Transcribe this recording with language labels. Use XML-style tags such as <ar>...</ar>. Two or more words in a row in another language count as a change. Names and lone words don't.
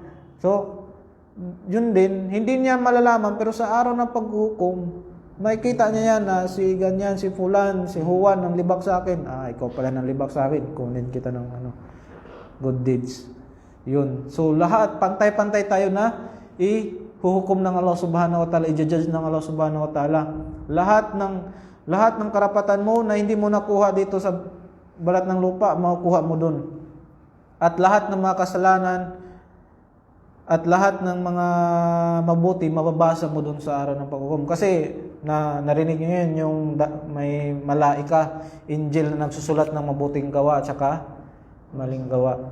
<tl>So, yun din, hindi niya malalaman, pero sa araw ng paghukom, makikita niya yan na si ganyan, si Fulan, si Juan ang libak sa akin. Ikaw pala nang libak sa akin. Kunin kita ng</tl> <en>good deeds.</en> <tl>Yun. So, lahat, pantay-pantay tayo na ihuhukom ng Allah</tl> <ar>سبحانه وتعالى,</ar> <tl>i-judge ng Allah</tl> <ar>سبحانه وتعالى.</ar> <tl>Lahat ng karapatan mo na hindi mo nakuha dito sa balat ng lupa, makukuha mo dun. At lahat ng mga kasalanan at lahat ng mga mabuti, mababasa mo dun sa araw ng paghukom. Kasi narinig niyo yun, yung may malaika, angel na nagsusulat ng mabuting gawa at saka maling gawa.</tl>